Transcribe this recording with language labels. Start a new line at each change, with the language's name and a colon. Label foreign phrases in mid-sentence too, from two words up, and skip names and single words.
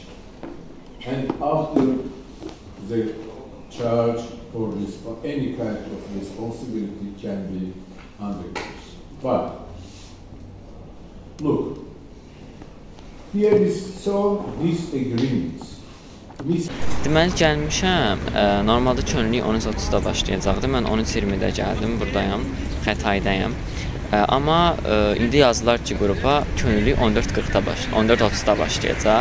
English: And after the charge for any kind of responsibility can be undergoes. But look, here is some disagreements.
Azerbaijani: Deməli gəlmişəm, normalda könüllülük 13:30-da başlayacaqdı, mən 13:20-də gəldim, buradayam, Xətaydayam. Amma indi yazdılar ki, qrupa könüllülük 14:30-da başlayacaq.